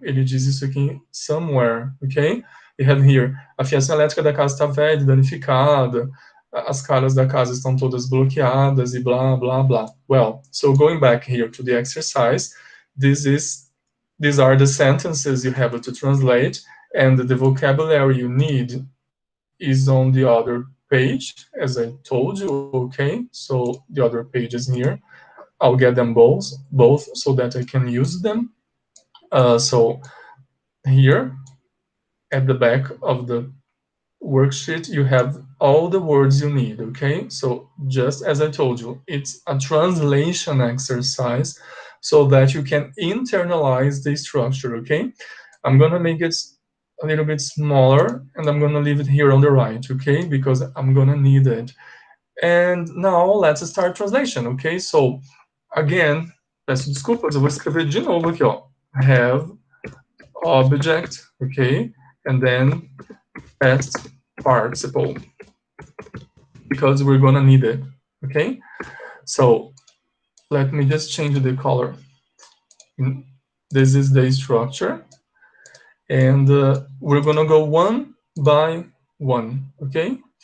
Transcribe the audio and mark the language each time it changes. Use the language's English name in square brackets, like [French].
[Portuguese] Ele diz isso aqui, [English] somewhere, okay? We have here, [Portuguese] a fiação elétrica da casa está velha, danificada, as calhas da casa estão todas bloqueadas e blá, blá, blá. [English] Well, so going back here to the exercise, these are the sentences you have to translate, and the vocabulary you need is on the other page, as I told you, okay? So the other page is here. I'll get them both so that I can use them. So here at the back of the worksheet, you have all the words you need, okay? So just as I told you, it's a translation exercise so that you can internalize the structure, okay? I'm gonna make it a little bit smaller, and I'm gonna leave it here on the right, okay? Because I'm gonna need it. And now let's start translation, okay? So again, [Portuguese] peço desculpas, eu vou escrever de novo aqui, ó. [English] Have object, okay? And then past participle, because we're gonna need it, okay? So let me just change the color. This is the structure, and we're gonna go one by one, okay?